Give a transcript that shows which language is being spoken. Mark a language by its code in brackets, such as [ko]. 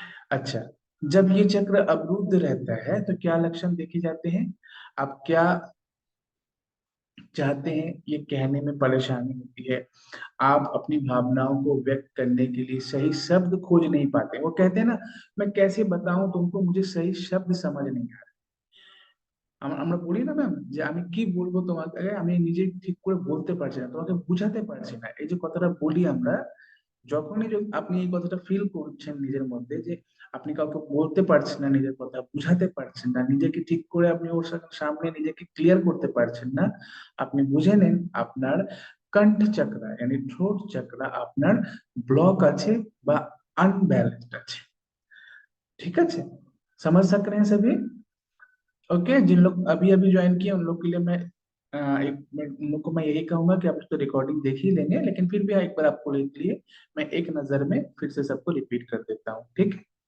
[hi] अच्छा, जब ये चक्र अवरुद्ध रहता है तो क्या लक्षण देखे जाते हैं? आप क्या चाहते हैं ये कहने में परेशानी होती है, आप अपनी भावनाओं को व्यक्त करने के लिए सही शब्द खोज नहीं पाते। वो कहते हैं ना, मैं कैसे बताऊं तुमको, मुझे सही शब्द समझ नहीं आ रहा। [bn] আমরা বলি না ম্যাম যে আমি কি বলবো তোমাকে, আমি নিজে ঠিক করে বলতে পারছি না, তোমাকে বুঝাতে পারছি না। এই যে কথাটা বলি আমরা, যখনই আপনি এই কথাটা ফিল করছেন নিজের মধ্যে যে আপনি কাউকে বলতে পারছেন না, নিজের কথা বুঝাতে পারছেন না, নিজেকে ঠিক করে আপনি ওর সামনে নিজেকে ক্লিয়ার করতে পারছেন না, আপনি বুঝে নেন আপনার কণ্ঠ চক্র यानी থ্রোট চক্র আপনার ব্লক আছে বা अनबैलेंस्ड আছে। ঠিক আছে, [hi] समझ सक रहे हैं सभी? ओके। जिन लोग अभी अभी ज्वाइन किए उन लोग के लिए मैं उन लोग को मैं यही कहूंगा कि आप तो रिकॉर्डिंग देख ही लेंगे, लेकिन फिर भी एक बार आपको लिए मैं एक नजर में फिर से सबको रिपीट कर देता हूँ। ठीक है।